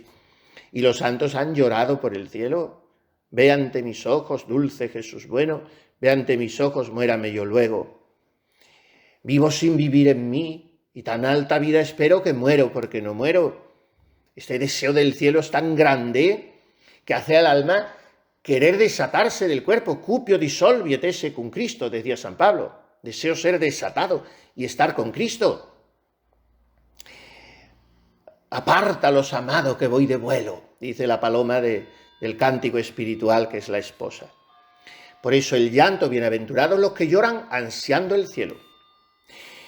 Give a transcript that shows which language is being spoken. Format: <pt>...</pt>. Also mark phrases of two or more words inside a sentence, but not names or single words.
<es>Y los santos han llorado por el cielo. Ve ante mis ojos, dulce Jesús bueno, ve ante mis ojos, muérame yo luego. Vivo sin vivir en mí, y tan alta vida espero que muero porque no muero. Este deseo del cielo es tan grande que hace al alma querer desatarse del cuerpo.</es> <la>Cupio dissolviet esse cum Cristo, decía San Pablo.</la> <es>Deseo ser desatado y estar con Cristo. Apártalos, amado, que voy de vuelo, dice la paloma del cántico espiritual que es la esposa. Por eso el llanto, bienaventurados los que lloran ansiando el cielo.</es>